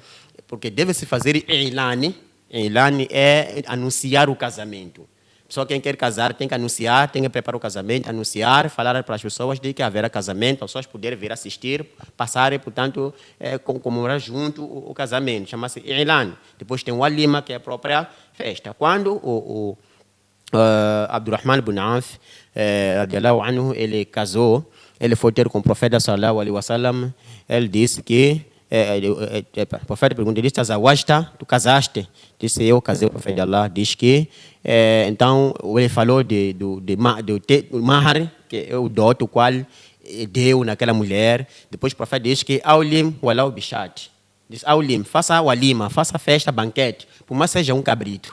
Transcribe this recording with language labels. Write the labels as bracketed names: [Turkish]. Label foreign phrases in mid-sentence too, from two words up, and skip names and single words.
[Portuguese] Porque deve-se fazer ilani. Ilani é anunciar o casamento. Só quem quer casar tem que anunciar, tem que preparar o casamento, anunciar, falar para as pessoas de que haverá casamento, as pessoas poderem vir assistir, passarem, portanto, comemorar junto o casamento. Chama-se Ilan. Depois tem o Alima, que é a própria festa. Quando o Abdurrahman ibn Auf, [Arabic] رضي الله عنه, [Portuguese] ele casou, ele foi ter com o profeta [Arabic] صلى الله عليه وسلم, [Portuguese] ele disse que o profeta perguntou, disse, tu casaste? Disse, eu casei, o profeta de Allah. Diz que, então, ele falou do mahar, que é o dote, o qual deu naquela mulher. Depois o profeta diz que, [Arabic] أولم ولو بشاة. [Portuguese] Diz, aulim, faça walima, faça festa, banquete, por mais seja um cabrito.